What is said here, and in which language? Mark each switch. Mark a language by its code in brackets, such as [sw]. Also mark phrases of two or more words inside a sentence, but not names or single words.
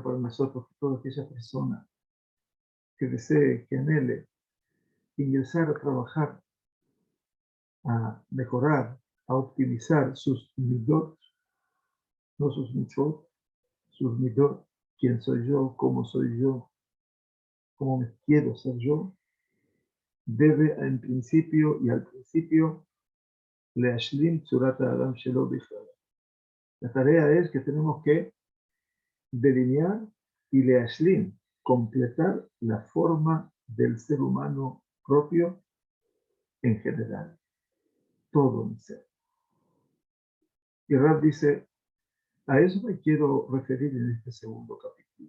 [es] para nosotros que toda aquella persona que desee, que anhele ingresar a trabajar, a mejorar, a optimizar sus midot, no sus mitzvot, sus midot, quién soy yo, cómo me quiero ser yo, debe en principio y al principio [he] להשלים צורת האדם שלו בכלל. [es] La tarea es que tenemos que delinear y leashlim, completar la forma del ser humano propio en general, todo mi ser. Y Rab dice, a eso me quiero referir en este segundo capítulo.